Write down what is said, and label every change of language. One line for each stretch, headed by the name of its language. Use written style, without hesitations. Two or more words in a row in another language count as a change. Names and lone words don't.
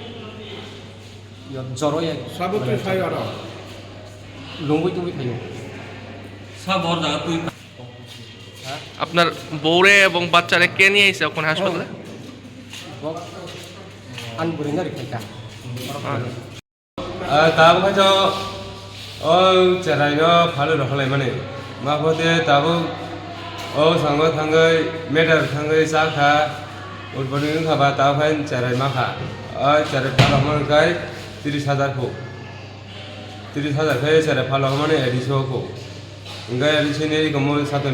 Bangla: জ্বরই
Kok Borok: সাবত্রী খাই আর লুঙ্গুই টুঙ্গুই খাইও হ্যাঁ
Bangla: আপনার বউরে এবং বাচ্চারে কে নিয়ে আইছে ওখানে হাসপাতালে?
Kok Borok: আনবুরিং আর খাইটা दाबो जो ओ चराइनो फालो रखलाय माने माफोदे दाबो ओ संगो थांगै मेटार थांगै साखा उठबनि खाबा दाफाइन चराइ माखा ओ चराइ फालो मनखाय 30,000 को 30,000 खाय चराइ फालो माने 100 को इंगाय रिसिनि गमो सातन